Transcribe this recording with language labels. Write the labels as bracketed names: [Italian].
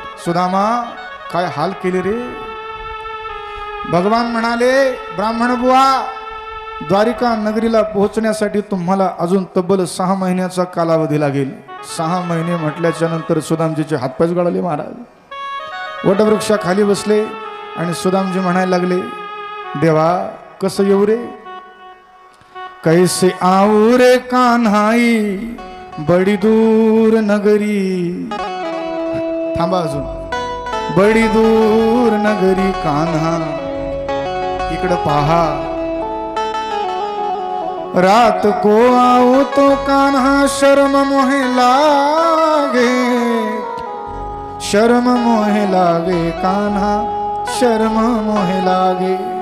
[Marathi] सुदामा काय हाल केले रे. भगवान म्हणाले, ब्राह्मण बुवा, द्वारिका नगरीला पोहोचण्यासाठी तुम्हाला अजून तब्बल 6 महिन्याचा कालावधी लागेल. 6 महिने म्हटल्याच्या नंतर सुदामजीचे हातपाय गळाले. महाराज वटवृक्षाखाली बसले आणि सुदामजी म्हणायला लागले, देवा कसं येऊ रे. [Hindi] कैसे आऊ रे कान्हाई बडी दूर नगरी. [Marathi] थांबा अजून, बडी दूर नगरी कान्हा, इकडं पहा. [Hindi] रात को आऊ तो कान्हा शर्म मोहे लागे, शर्म मोहे लागे कान्हा, शर्म मोहे लागे.